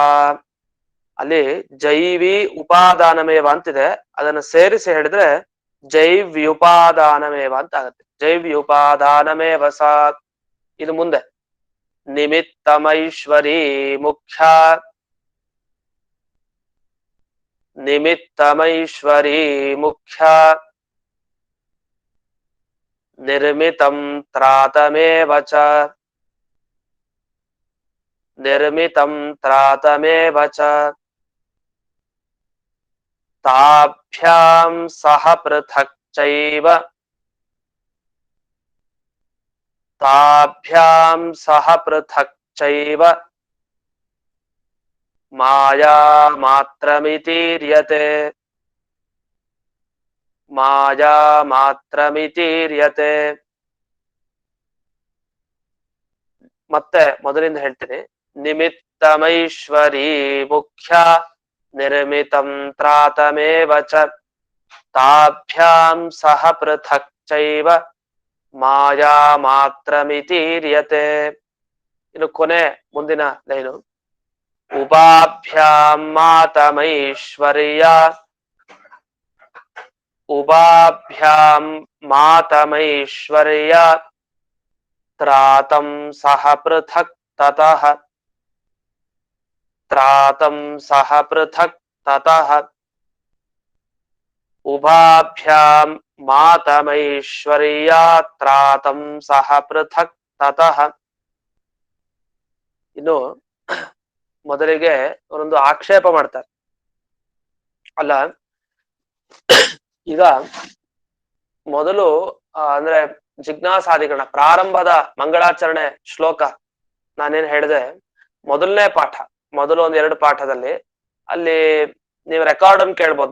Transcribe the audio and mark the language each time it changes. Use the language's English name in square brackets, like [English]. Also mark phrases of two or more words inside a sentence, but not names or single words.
[Kannada] ಅಲ್ಲಿ ಜೈವಿ ಉಪಾದಾನಮೇವ ಅಂತಿದೆ, ಅದನ್ನು ಸೇರಿಸಿ ಹೇಳಿದ್ರೆ ಜೈವ್ಯುಪಾದಾನಮೇವ ಅಂತ ಆಗುತ್ತೆ. [Sanskrit] ಜೈವ್ಯುಪಾದಾನಮೇವ ಸಾ. [Kannada] ಇದು ಮುಂದೆ [Sanskrit] ನಿಮಿತ್ತಮೈಶ್ವರೀ ಮುಖ್ಯ ನಿಮಿತ್ತಮೈಶ್ವರೀ ಮುಖ್ಯ ನಿರ್ಮಿತಂ ತ್ರಾತಮೇವ ಚ ನಿರ್ಮಿತಂ ತ್ರಾತಮೇವ ಚ ತಾಭ್ಯಾಂ ಸಹ ಪೃಥಕ್ ಚೈವ ತಾಭ್ಯಾಂ ಸಹ ಪೃಥಕ್ ಚೈವ ಮಾಯಾ ಮಾತ್ರಮಿತೀರ್ಯತೆ ಮಾಯಾ ಮಾತ್ರಮಿತೀರ್ಯತೆ. [Kannada] ಮತ್ತೆ ಮೊದಲಿಂದ ಹೇಳ್ತೀನಿ. [Sanskrit] ನಿಮಿತ್ತಮೈಶ್ವರೀ ಮುಖ್ಯ ನಿರ್ಮಿತಂ ತ್ರಾತಮೇವ ಚ ತಾಭ್ಯಾಂ ಸಹ ಪೃಥಕ್ ಚೈವ ಮಾಯಾ ಮಾತ್ರಮಿತೀರ್ಯತೆ. [Kannada] ಇನ್ನು ಕೊನೆ ಮುಂದಿನ ಲೈನು. [Sanskrit] ಉಪಾಭ್ಯಾಂ ಮಾತಮೈಶ್ವರ್ಯ ಉಪಾಭ್ಯಾಂ ಮಾತಮೈಶ್ವರ್ಯ ತ್ರಾತಂ ಸಹ ಪೃಥಕ್ ತತಃ ತ್ರಾತಂ ಸಹ ಪೃಥಕ್ ತತಃ ಉಭಾಭ್ಯಾಂ ಮಾತಮೈಶ್ವರ್ಯ ತ್ರಾತಂ ಸಹ ಪೃಥಕ್ ತತಃ. [Kannada] ಇನ್ನು ಮೊದಲಿಗೆ ಅವರೊಂದು ಆಕ್ಷೇಪ ಮಾಡ್ತಾರೆ. ಅಲ್ಲ, ಈಗ ಮೊದಲು ಅಂದ್ರೆ ಜಿಜ್ಞಾಸಾಧಿಕರಣ ಪ್ರಾರಂಭದ ಮಂಗಳಾಚರಣೆ ಶ್ಲೋಕ ನಾನೇನ್ ಹೇಳಿದೆ, ಮೊದಲನೇ ಪಾಠ, ಮೊದಲು ಒಂದ್ 2 ಪಾಠದಲ್ಲಿ ಅಲ್ಲಿ ನೀವು ರೆಕಾರ್ಡ್ ಅನ್ನು ಕೇಳ್ಬೋದು.